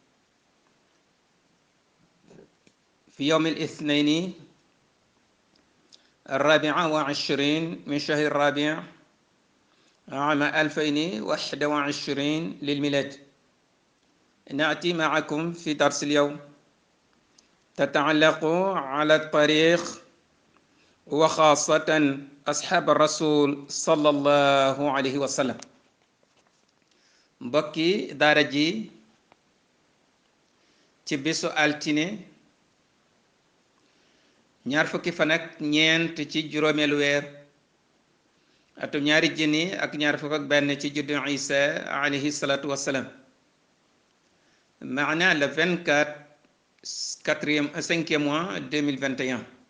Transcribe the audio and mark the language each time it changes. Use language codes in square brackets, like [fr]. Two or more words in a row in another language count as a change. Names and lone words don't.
[ar] في يوم الاثنين 24 من شهر الرابع عام 2021 للميلاد، نأتي معكم في درس اليوم تتعلق على التاريخ وخاصة أصحاب الرسول صلى الله عليه وسلم. [wo] mbokki daara ji ci bisu altine ñaar fukki fan ak ñeent ci juróomeelu weer atum ñaari junni ak ñaar fukk ak benn ci juddu Isa [ar] عليه الصلاة والسلام, [wo] maana [fr] le 24 5e mois 2021.